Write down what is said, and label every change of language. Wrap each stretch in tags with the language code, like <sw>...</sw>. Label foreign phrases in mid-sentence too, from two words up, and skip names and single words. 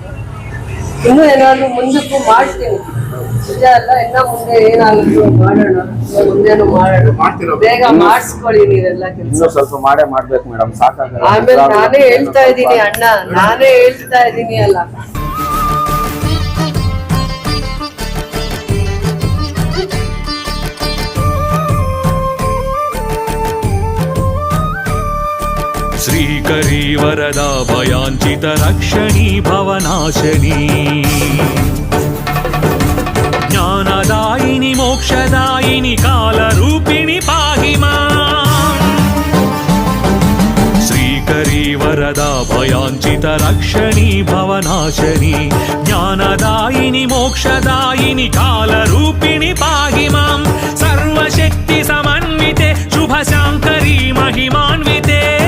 <kn>ಇನ್ನೂ ಏನಾದ್ರು ಮುಂದಕ್ಕೂ ಮಾಡ್ತೀನಿ, ನಿಜ ಅಲ್ಲ. ಇನ್ನ ಮುಂದೆ ಏನಾಗುತ್ತೆ ಮಾಡೋಣ, ಮುಂದೇನು ಮಾಡೋಣ. ಬೇಗ ಮಾಡಿಸ್ಕೊಳ್ಳಿ ನೀವೆಲ್ಲ ಕೆಲಸ. ಸ್ವಲ್ಪ ಮಾಡ್ಬೇಕು ಮೇಡಮ್, ಸಾಕಾಗಲ್ಲ. ಆಮೇಲೆ ನಾನೇ ಹೇಳ್ತಾ ಇದ್ದೀನಿ ಅಣ್ಣ, ನಾನೇ ಹೇಳ್ತಾ ಇದ್ದೀನಿ ಅಲ್ಲ.</kn> <sa>श्रीकरी वरदा भयाञ्चित रक्षणी भवनाशनी ज्ञानदायिनी मोक्षदायिनी कालरूपिणी पाहि मां. ಶ್ರೀಕರಿ ವರದಾ ಭಯಾಂಚಿತ ರಕ್ಷಣಿ ಭವನಾಶನಿ ಜ್ಞಾನದಾಯಿನಿ ಮೋಕ್ಷದಾಯಿನಿ ಕಾಲರೂಪಿಣಿ ಪಾಹಿ ಮಾಂ ಸರ್ವಶಕ್ತಿ ಸಮನ್ವಿತೆ ಶುಭ ಶಾಂಕರಿ ಮಹಿಮಾನ್ವಿತೆ</sa>